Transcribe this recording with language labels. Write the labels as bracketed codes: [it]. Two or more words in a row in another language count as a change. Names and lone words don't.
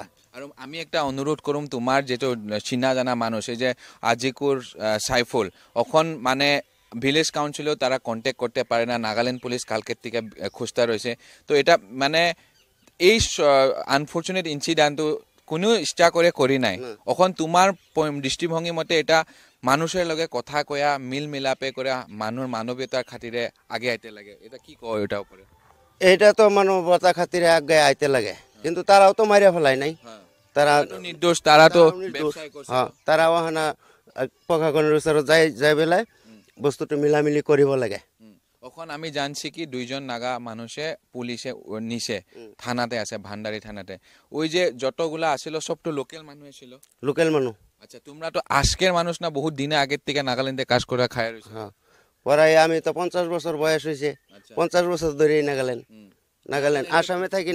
[bn] আর আমি একটা অনুরোধ করুম তোমার যেটা চিনা জানা মানুষ এই যে আজিকুর সাইফুল এখন মানে [en] village councileo [bn] তারা কন্ট্যাক্ট করতে পারে না নাগাল্যান্ড পুলিশ কালকের থেকে খুঁজতে রয়েছে তো এটা মানে এই [en] unfortunate incident [bn] কোনো ইচ্ছা করে করি নাই এখন তোমার দৃষ্টিভঙ্গি মতে এটা মানুষের লগে কথা কয়া মিল মিলাপে করে মানুষের মানবীয়তার খাতিরে আগে আইতে লাগে এটা কি কয় এটা উপরে এটা তো মানবতা খাতিরে আগে আইতে লাগে কিন্তু তারাও তো মারিয়া ফেলাই নাই তারা নির্দোষ তারা তো তারা ওখানে প্রশাসনের [as] ওচৰত যাই বেলায় বস্তুটো মিলামিলি কৰিব লাগে [bn] এখন আমি জানছি কি দুইজন নাগা মানুষে পুলিশে নিছে থানাতে আছে ভান্ডারি থানাতে ওই যে যতগুলা আছিল সব তো লোকাল মানুষ ছিল লোকাল মানুষ আচ্ছা তোমরা তো আজকের মানুষ না বহুত দিনে আগের থেকে নাগাল্যান্ডে কাজ করে খায় রইছে পরাই আমি তো 50 বছর বয়স হইছে 50 বছর ধরে নাগাল্যান্ড আসামে থাকি